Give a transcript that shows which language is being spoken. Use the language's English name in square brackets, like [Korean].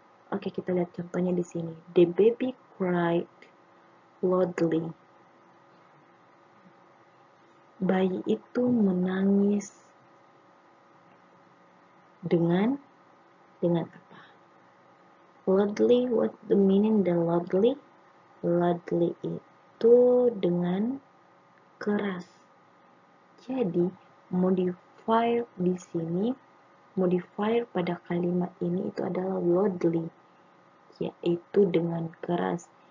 [Indonesian] Oke, kita lihat contohnya di sini. [English] The baby cried loudly. [Indonesian] Bayi itu menangis dengan apa? [English] Loudly, what the meaning the loudly? [Indonesian] Loudly itu dengan keras. Jadi, modifier di sini, modifier pada kalimat ini itu adalah loudly, yaitu dengan keras.